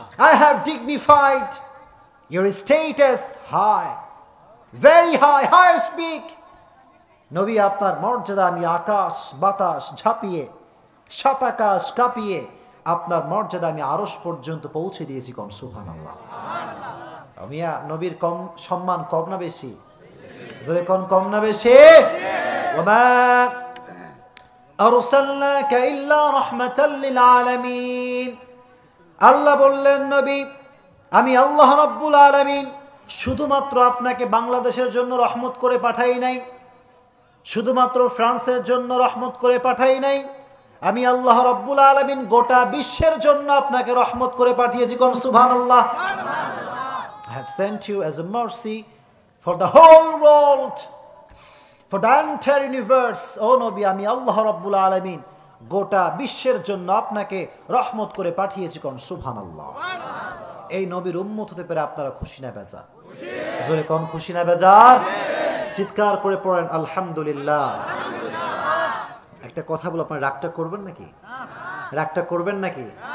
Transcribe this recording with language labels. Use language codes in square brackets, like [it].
[en] I have dignified your status high, very high, highest peak. [bn] নবী আপনার মর্যাদা আমি আকাশ বাতাস ঝাঁপিয়ে, সাত আকাশ কাঁপিয়ে আপনার মর্যাদা আমি আরশ পর্যন্ত পৌঁছে দিয়েছি। কোন সুবহানাল্লাহ। মিয়া নবীর কম সম্মান কম না বেশি? জোরে কোন কম না বেশি? [ar] ওমা আরসালনাকা ইল্লা রাহমাতাল লিল আলামিন। [bn] আল্লাহ বললেন নবী আমি আল্লাহ রাব্বুল আলামিন শুধুমাত্র আপনাকে বাংলাদেশের জন্য রহমত করে পাঠাই নাই, শুধুমাত্র ফ্রান্সের জন্য রহমত করে পাঠাই নাই, আমি আল্লাহ রাব্বুল আলামিন গোটা বিশ্বের জন্য আপনাকে রহমত করে পাঠিয়েছি। কোন সুবহানাল্লাহ। [en] I have sent you as a mercy for the whole world, for the entire universe. [bn] ও নবী আমি আল্লাহ রাব্বুল আলামিন গোটা বিশ্বের জন্য আপনাকে রহমত করে পাঠিয়েছি। কোন সুবহানাল্লাহ। এই নবীর উম্মত হতে পেরে আপনারা খুশি না বেজার? জোরে কোন খুশি না বেজার? চিৎকার করে পড়েন আলহামদুলিল্লাহ। একটা কথা বলো, আপনারা রাগটা করবেন নাকি? রাগটা করবেন নাকি?